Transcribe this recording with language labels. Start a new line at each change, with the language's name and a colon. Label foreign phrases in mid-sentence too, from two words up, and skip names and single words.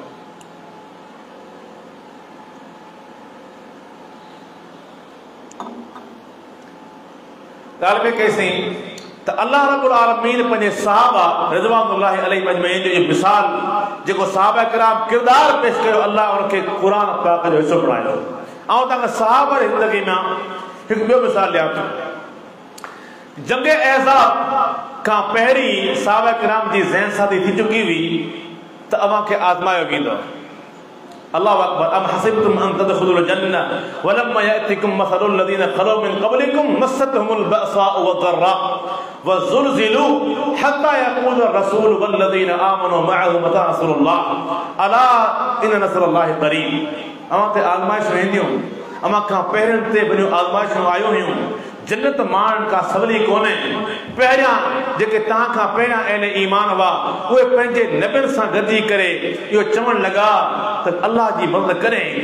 Sindhi: ॻाल्हि में कईसीं त अल्लाह
Arabic: رب العالمين
Sindhi: पंहिंजे सहाबा
Arabic: رضوان الله عليهم أجمعين
Sindhi: जो मिसाल जेको सहाबा किराम किरदार पेश कयो, अल्लाह उनखे क़ुरान पाक जो हिसो बणायो। ऐं तव्हांखे सहाबा जी ज़िंदगी में हिकु ॿियो मिसाल ॾियां थो। जंग अहज़ाब खां पहिरीं सहाबा किराम जी ज़हन सादी थी चुकी हुई त अव्हांखे आज़मायो वेंदो।
Arabic: الله أكبر أم حسبتم أن تدخلوا الجنة ولما يأتكم مثل الذين خلوا من قبلكم مستهم البأساء والضراء وزلزلوا حتى يقول الرسول والذين آمنوا معه متى نصر الله ألا إن نصر الله قريب.
Sindhi: अवां ते आज़माइशूं ईंदियूं, अवां खां पहिरियों ते वॾियूं आज़माइशूं आयूं हुयूं। जन्नत माण्हुनि खां सवली कोन्हे। पहिरियां जेके तव्हां खां पहिरियां अहले ईमान हुआ उहे पंहिंजे नबियुनि सां गॾिजी करे इहो चवणु लॻा त अल्लाह जी मदद करे ईंदी।